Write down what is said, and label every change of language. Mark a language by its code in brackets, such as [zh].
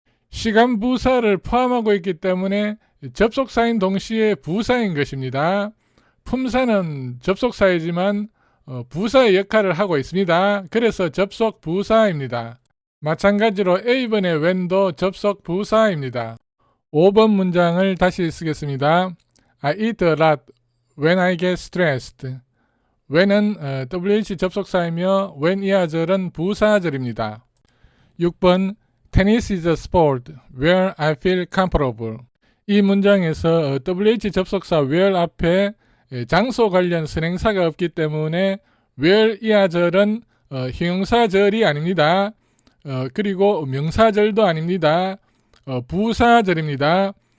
[ko] 시간 부사를 포함하고 있기 때문에 접속사인 동시에 부사인 것입니다. 품사는 접속사이지만 부사의 역할을 하고 있습니다. 그래서 접속 부사입니다. 마찬가지로 A번의 when도 접속 부사입니다. 5번 문장을 다시 쓰겠습니다. [en] I eat a lot when I get stressed. [ko] when은 WH 접속사이며 when 이하절은 부사절입니다. [en] 6번 Tennis is a sport where I feel comfortable. [ko] 이 문장에서 WH 접속사 where 앞에 장소 관련 선행사가 없기 때문에 where 이하절은 형용사절이 아닙니다. 그리고 명사절도 아닙니다. 부사절입니다.